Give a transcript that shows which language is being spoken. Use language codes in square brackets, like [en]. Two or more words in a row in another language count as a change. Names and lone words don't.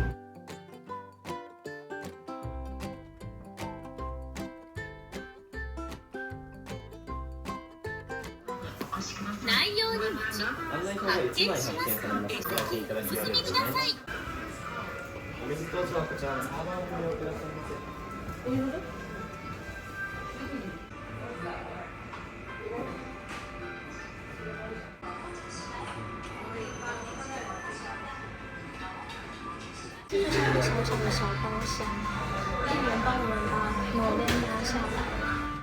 [ja] 内容に発見します。お進みください。お水とはこちらのサーバーをご利用くださいませ。 [zh] 这是一个小小的小包厢，店员帮我们把抹帘拿下来。